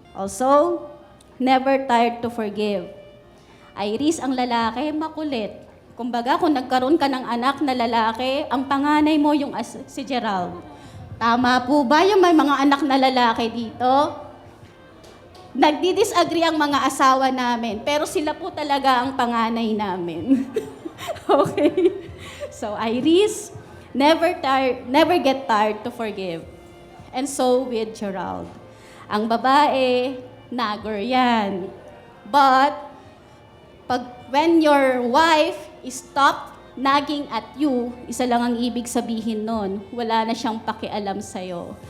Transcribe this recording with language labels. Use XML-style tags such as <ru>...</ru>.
<en>Also, never tired to forgive.</en> <tl>Iris, ang lalaki, makulit. Kumbaga, kung nagkaroon ka ng anak na lalaki, ang panganay mo yung si Gerald. Tama po ba yung may mga anak na lalaki dito? Nagdi-disagree ang mga asawa namin, pero sila po talaga ang panganay namin.</tl> <en>Okay? So, Iris, never get tired to forgive. And so with Gerald.</en> <tl>Ang babae, nagger yan.</tl> <en>But, when your wife stopped nagging at you,</en> <tl>isa lang ang ibig sabihin nun, wala na siyang pakialam sa'yo.</tl>